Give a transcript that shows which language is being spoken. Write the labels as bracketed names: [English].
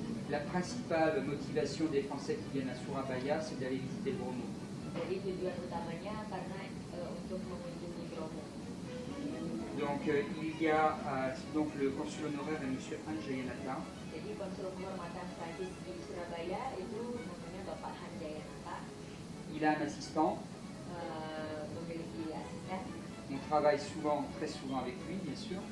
[French] La principale motivation des Français qui viennent à Surabaya, c'est d'aller visiter Bromo. [Indonesian] Jadi tujuan utamanya karena untuk mengunjungi Bromo. [French] Donc il y a donc le consul honoraire est M. Anjayanata. [Indonesian] Jadi konsul kehormatan Prancis di Surabaya itu namanya Bapak Hanjayanata. [French] Il a un assistant. [Indonesian] Memiliki asisten. [French] On travaille souvent, très souvent avec lui, bien sûr.